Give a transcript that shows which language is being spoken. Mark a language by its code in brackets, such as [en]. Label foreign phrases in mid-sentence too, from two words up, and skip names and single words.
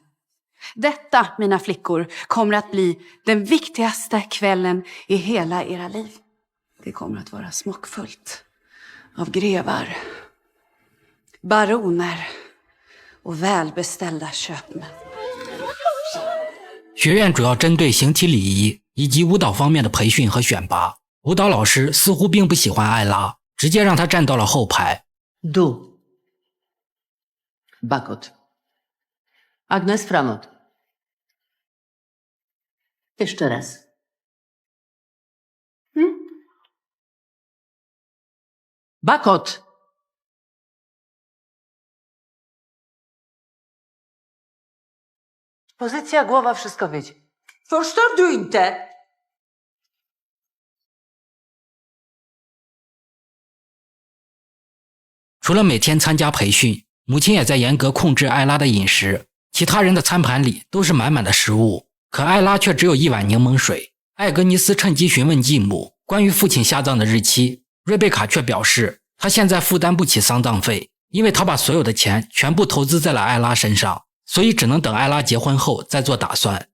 [sv] Detta, mina flickor, kommer att bli den viktigaste kvällen i hela era liv. Det kommer att vara smockfullt av grevar, baroner och välbeställda köpmän. [zh] 学院主要针对形体礼仪以及舞蹈方面的培训和选拔。舞蹈老师似乎并不喜欢艾拉，直接让她站到了后排。 [sv] Du. Bakåt. Agnes framåt. [pl] Jeszcze raz. [sv] Bakåt. [pl] Pozycja głowa wszystko widzi. [sv] Förstår du inte? [zh] 除了每天参加培训，母亲也在严格控制艾拉的饮食，其他人的餐盘里都是满满的食物，可艾拉却只有一碗柠檬水。艾格尼斯趁机询问继母关于父亲下葬的日期，瑞贝卡却表示她现在负担不起丧葬费，因为她把所有的钱全部投资在了艾拉身上，所以只能等艾拉结婚后再做打算。